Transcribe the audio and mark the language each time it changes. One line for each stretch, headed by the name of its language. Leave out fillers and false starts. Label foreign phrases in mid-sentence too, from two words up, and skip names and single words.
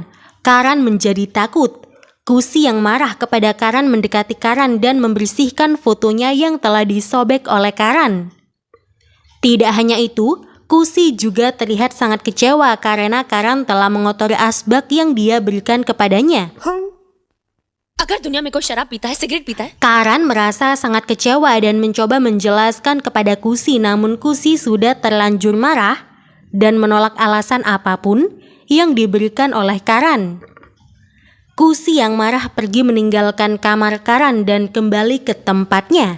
Indonesian: Karan menjadi takut. Kusi yang marah kepada Karan mendekati Karan dan membersihkan fotonya yang telah disobek oleh Karan. Tidak hanya itu, Kusi juga terlihat sangat kecewa karena Karan telah mengotori asbak yang dia berikan kepadanya.
Hindi: अगर दुनिया में कोई शराब पीता है, सिगरेट पीता है,
Indonesian: Karan merasa sangat kecewa dan mencoba menjelaskan kepada Kusi, namun Kusi sudah terlanjur marah dan menolak alasan apapun yang diberikan oleh Karan. Kusi yang marah pergi meninggalkan kamar Karan dan kembali ke tempatnya.